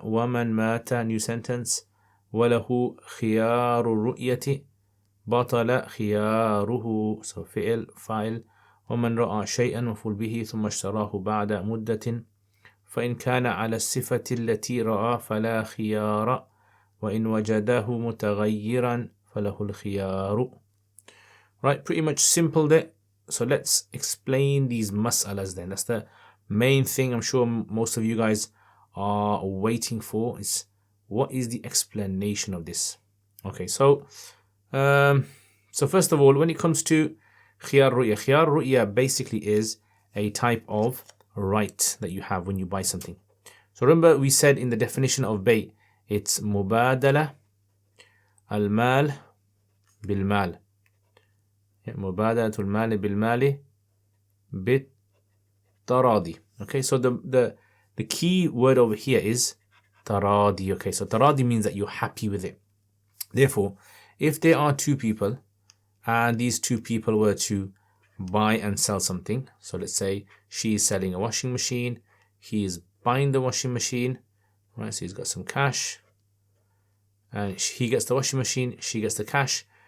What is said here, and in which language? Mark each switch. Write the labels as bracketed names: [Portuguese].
[Arabic] ومن مات [English] new sentence [Arabic] وله خيار الرؤية بطل خياره. فاعل. ومن رأى شيئا مفعول به ثم اشتراه بعد مدة فإن كان على الصفة التي رأى فلا خيار وإن وجده متغيرا فله الخيار. [English] Right, pretty much simple there. So let's explain these mas'alas then. That's the main thing I'm sure most of you guys are waiting for, is what is the explanation of this. Okay, so first of all, when it comes to Khiyar Ruya basically is a type of right that you have when you buy something. So remember we said in the definition of bay, it's mubadala al-mal bil-mal. [Arabic] مبادلة المال بالمال بالتراضي. [English] Okay, so the key word over here is taradi. Okay, so taradi means that you're happy with it. Therefore, if there are two people and these two people were to buy and sell something, so let's say she is selling a washing machine, he is buying the washing machine, right? So he's got some cash and he gets the washing machine, she gets the cash.